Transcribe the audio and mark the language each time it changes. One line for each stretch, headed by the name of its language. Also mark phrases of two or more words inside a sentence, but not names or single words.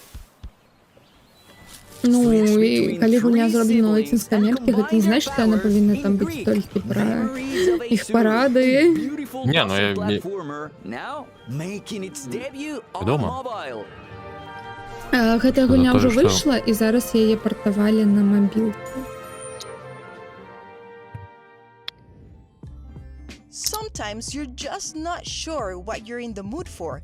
Belarusian: Ну, і калі гульня зроблена на латинській Америці, гэта не значит, што яна павінна там быць толькі пра іх парады. Не, ну я... Дома. Гэтая гульня ўжо выйшла, і зараз яе партавалі на мабілку.
English: Sometimes you're just not sure what you're in the mood for.